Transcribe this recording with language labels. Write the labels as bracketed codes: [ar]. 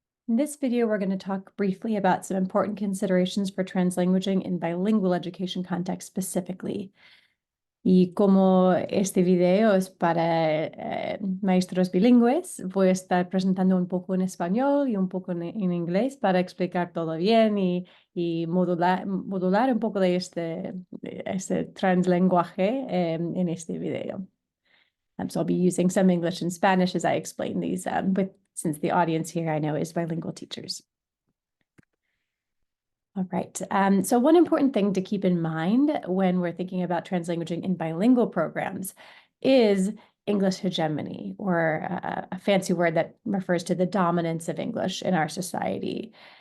[en] In this video, we're going to talk briefly about some important considerations for translanguaging in bilingual education context specifically. [es] Y como este video es para maestros bilingües, voy a estar presentando un poco en español y un poco en inglés para explicar todo bien y modular un poco de este translenguaje en este video. [en] So I'll be using some English and Spanish as I explain these, since the audience here I know is bilingual teachers. All right, so one important thing to keep in mind when we're thinking about translanguaging in bilingual programs is English hegemony, or a fancy word that refers to the dominance of English in our society.